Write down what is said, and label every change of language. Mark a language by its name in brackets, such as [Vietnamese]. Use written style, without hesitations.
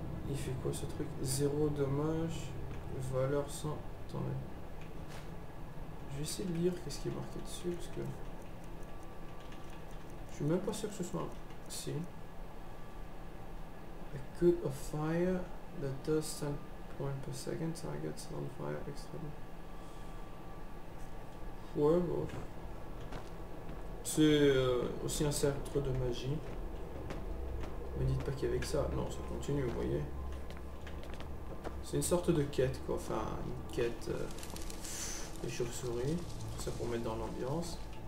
[French] Il fait quoi ce truc? 0 dommage, valeur 100... Attendez. Je vais essayer de lire qu'est-ce qui est marqué dessus, parce que... Je suis même pas sûr que ce soit... Si. [English] A cut of fire that does 10 points per second, targets on fire extra. [French] Ouais, bon. C'est aussi un centre de magie. Me dites pas qu'il y avait que ça. Non, ça continue, vous voyez. C'est une sorte de quête, quoi. Enfin, une quête des chauves-souris. Tout ça pour mettre dans l'ambiance.